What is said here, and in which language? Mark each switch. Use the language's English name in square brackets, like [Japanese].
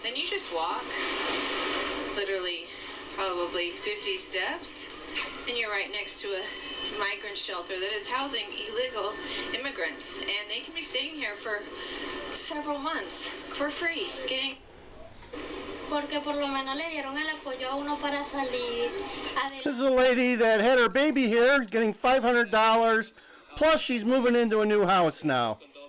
[English] Then you just walk, literally, probably 50 steps, and you're right next to a migrant shelter that is housing illegal immigrants, and they can be staying here for several months for free, getting. [Spanish] Porque por lo menos le dieron el apoyo a uno para salir [English] This is a lady that had her baby here, getting $500, plus she's moving into a new house now.